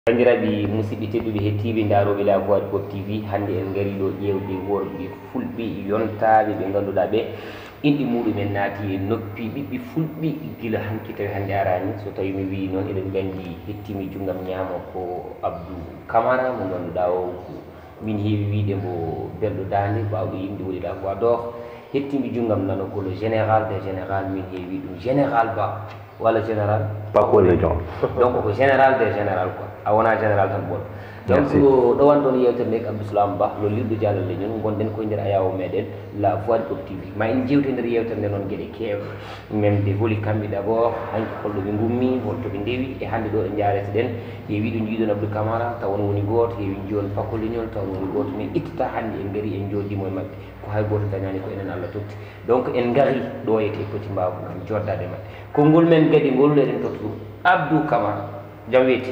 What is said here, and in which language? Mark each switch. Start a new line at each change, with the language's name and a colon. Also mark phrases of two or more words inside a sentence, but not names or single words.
Fula: Bandiraɓe musidɓe tedduɓe hettiɓe daroɓe La Voix du Peuple TV hande en gari ɗo ƴewde worɓe fulɓe yontaɓe ɓe ganduɗa ɓe inɗe muɗumen naati e noppi ɓiɓɓe fulɓe gila hanki tawi hande arani so tawi mi wi noon eɗen gandi hettimi junggam ñaama ko Abdou Camara mo ganduɗa o min heewi wiide mbo belɗo dande bawɗo yimde woni La Voix d'Or hettimi junggam nano ko
French: le général des général
Fula: min heewi ɗum général ba walla général Paco Légion donc ko
French: général des général
Fula: quoi a wona général tan bon donc ɗo wan ɗon yewtere nde ko Abdou Salam Ba lo lirɗo dialal ñon gonɗen koye nder ayawo meɗen La Voix du Peuple TV ma en jewte nder yewtere nde noon gueɗe kewɗe memde holi kamɓe d' abord hanki holɗo ɓe gummi holto ɓe ndewi e hande ɗo ɗe jarete ɗen heewi ɗo jiiɗon Abdou Camara taw on woni goto heewi jiiɗon Paco Légion taw on woni goto mais ittata hande en gaari en jodimo e mabɓe ko hay goto dañani ko enen Allah totti donc en gaari ɗo yete poti mbaw gam joddade mabɓe konngol men kadi ngol eɗen totta ɗum Abdou Camara jam weeti